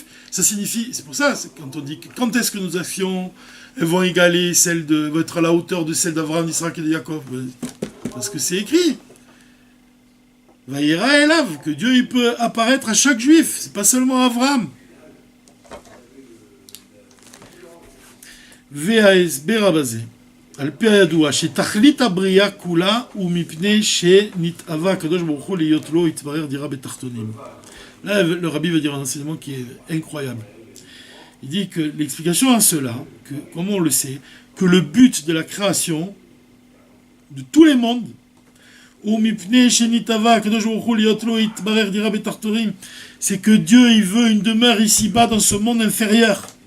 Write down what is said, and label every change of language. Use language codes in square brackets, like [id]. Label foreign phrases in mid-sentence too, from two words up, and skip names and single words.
[fr] Ça signifie, c'est pour ça, quand on dit, quand est-ce que nos actions elles vont égaler vont être à la hauteur de celles d'Abraham, d'Israël et de Jacob? Parce que c'est écrit. [he] וירא אליו, [fr] que Dieu il peut apparaître à chaque juif, c'est pas seulement Abraham. VAS Berabazé. [he] על פי הידוע, שתכלית הבריאה כולה הוא מפני שנתאווה הקדוש ברוך הוא להיות לו יתברר דירה בתחתונים. [fr] Là, le rabbi va dire un enseignement qui est incroyable. Il dit que l'explication à cela, que, comme on le sait, que le but de la création de tous les mondes, c'est que Dieu il veut une demeure ici-bas dans ce monde inférieur.